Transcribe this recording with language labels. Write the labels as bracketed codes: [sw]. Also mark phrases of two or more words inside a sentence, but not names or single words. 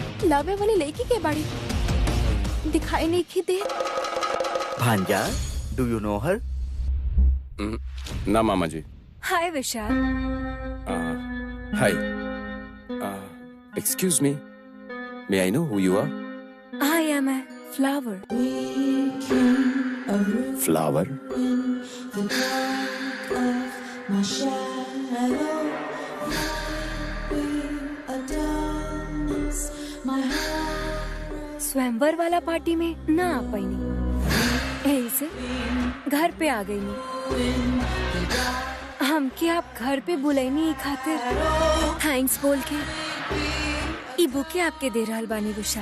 [bho] लावे वाली लड़की के बाड़ी दिखाई नहीं की दे। भांजा, [en] do you know her? [bho] ना मामा जी। [en] hi Vishal. hi. excuse me, may I know who you are? I am a flower. फ्लावर? [bho] स्वयंवर वाला पार्टी में ना आ पाई यही से घर पे आ गई नहीं। हमके आप घर पे बुलाईनी खातिर थैंक्स बोल के ई बुके आपके दे रहल बानी विशाल।